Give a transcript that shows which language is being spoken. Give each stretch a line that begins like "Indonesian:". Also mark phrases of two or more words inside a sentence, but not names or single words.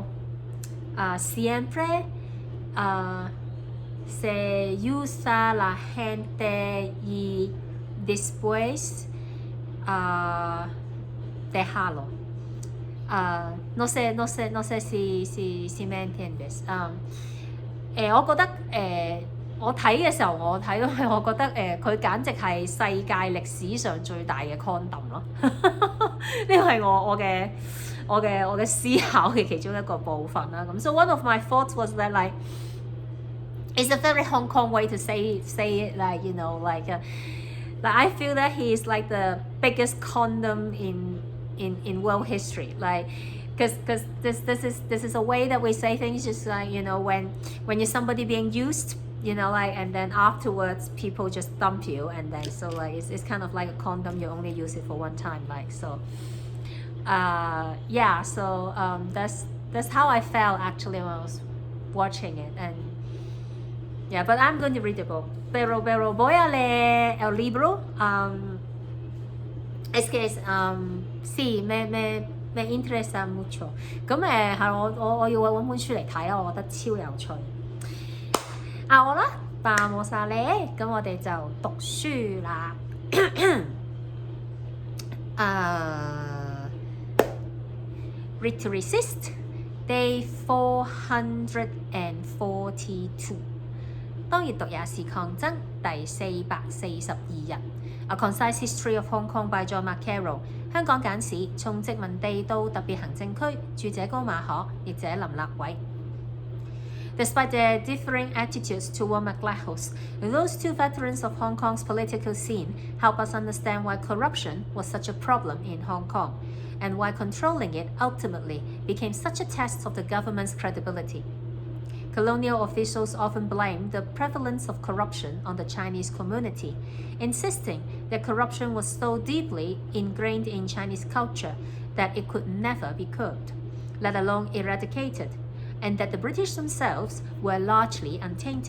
Spanish: Siempre se usa la gente y después dejarlo. No sé si me entiendes.
Cantonese: 我覺得我睇嘅時候，我睇到我覺得佢簡直係世界歷史上最大嘅 condom 咯。呢個係我嘅思考嘅其中一個部分啦。
English: 咁 so one of my thoughts was that like it's a very Hong Kong way to say it, like you know like I feel that he is like the biggest condom in world history, like because this is a way that we say things, just like you know when you're somebody being used, you know, like, and then afterwards people just dump you, and then so like it's kind of like a condom, you only use it for one time, like so yeah, so that's how I felt actually when I was watching it. And yeah, but I'm going to read the book.
Spanish: Pero voy a leer el libro. Es que sí, me interesa mucho.
Cantonese: 咁係我要揾本書嚟睇啦，我覺得超有趣。
Spanish: 好啦 ，vamos a leer，
Cantonese: 咁我哋就讀書啦。Read to Resist, Day 442。當閱讀也是抗爭第442 日。A Concise History of Hong Kong by John Carroll。香港簡史從殖民地到特別行政區，著者高馬可，譯者林立偉。
English: Despite their differing attitudes toward McLehose, those two veterans of Hong Kong's political scene help us understand why corruption was such a problem in Hong Kong, and why controlling it ultimately became such a test of the government's credibility. Colonial officials often blamed the prevalence of corruption on the Chinese community, insisting that corruption was so deeply ingrained in Chinese culture that it could never be curbed, let alone eradicated, and that the British themselves were largely untainted.